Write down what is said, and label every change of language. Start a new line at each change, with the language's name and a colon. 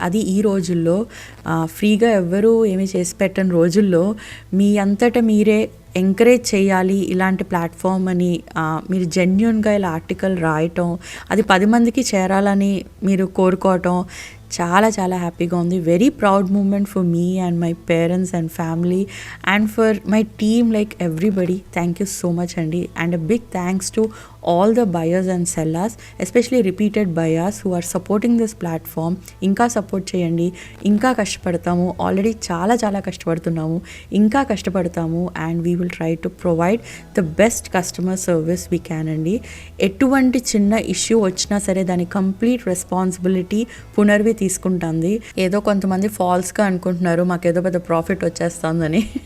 Telugu: అది ఈ రోజుల్లో ఫ్రీగా ఎవ్వరూ ఏమీ చేసి పెట్టని రోజుల్లో మీ అంతటా మీరే ఎంకరేజ్ చేయాలి ఇలాంటి ప్లాట్ఫామ్ అని మీరు జెన్యున్గా ఇలా ఆర్టికల్ రాయటం, అది 10 మందికి చేరాలని మీరు కోరుకోవటం చాలా హ్యాపీగా ఉంది.
English: Very proud moment for me and my parents and family and for my team, like everybody. Thank you so much అండి. And a big thanks to all the buyers and sellers, especially repeated buyers who are supporting this platform.
Telugu: ఇంకా support చేయండి, ఇంకా కష్టపడతాము. Already చాలా కష్టపడుతున్నాము, ఇంకా కష్టపడతాము.
English: And we will try to provide the best customer service we can అండి.
Telugu: ఎటువంటి చిన్న issue వచ్చినా సరే దాని కంప్లీట్ రెస్పాన్సిబిలిటీ పునర్వి తీసుకుంటుంది. ఏదో కొంతమంది ఫాల్స్గా అనుకుంటున్నారు మాకేదో పెద్ద ప్రాఫిట్ వచ్చేస్తుందని.